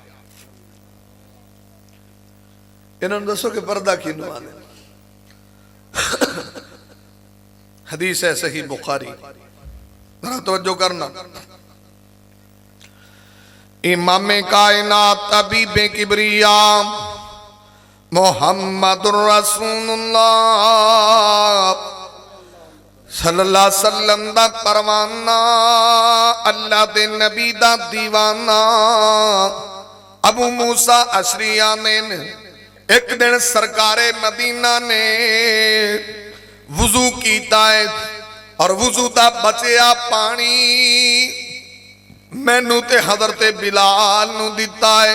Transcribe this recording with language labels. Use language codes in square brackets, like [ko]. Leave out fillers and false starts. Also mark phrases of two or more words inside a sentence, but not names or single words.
[pa] ਇਨ੍ਹਾਂ ਨੂੰ ਦੱਸੋ ਕਿ ਪਰਦਾ ਕਿਹਨੂੰ ਆਂਦੇ। ਹਦੀਸ ਹੈ ਸਹੀ ਬੁਖ਼ਾਰੀ, ਜ਼ਰਾ ਤਵੱਜੋ ਕਰਨਾ। ਇਮਾਮ ਕਾਇਨਾਤ ਤਬੀਬੇ ਕਿਬਰਿਆ [ar] محمد رسول الله صلى الله عليه وسلم [pa] ਦਾ ਪਰਵਾਨਾ, ਅੱਲਾਹ ਦੇ ਨਬੀ ਦਾ ਦੀਵਾਨਾ ਅਬੂ ਮੂਸਾ ਅਸ਼ਰੀਆ ਨੇ ਏਕ ਦਿਨ ਸਰਕਾਰੇ ਮਦੀਨਾ ਨੇ ਵੁਜ਼ੂ ਕੀਤਾ ਹੈ ਔਰ ਵੁਜ਼ੂ ਦਾ ਬਚਿਆ ਪਾਣੀ ਮੈਨੂੰ ਤੇ ਹਜ਼ਰਤ ਬਿਲਾਲ ਨੂੰ ਦਿੱਤਾ ਹੈ।